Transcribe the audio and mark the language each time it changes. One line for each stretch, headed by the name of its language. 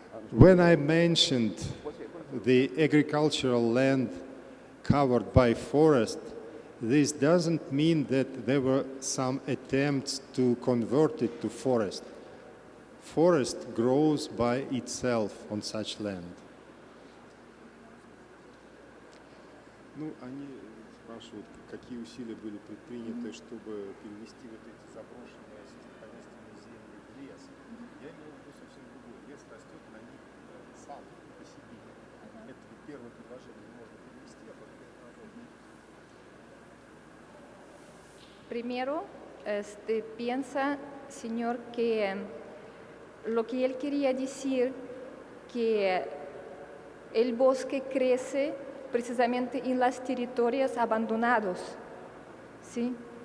English: When I mentioned the agricultural land covered by forest, this doesn't mean that there were some attempts to convert it to forest. Forest grows by itself on such land.
Russian: Ну, они спрашивают, какие усилия были предприняты, чтобы перевести вот эти заброшенные сельскохозяйственные земли в лес. Я имею в виду совсем другое. Лес растет на них сам по себе. Это первое предложение можно перевести, а потом продолжить.
Spanish: Primero, piensa, señor, que lo que él quería decir que el bosque crece precisamente en los territorios abandonados, ¿sí?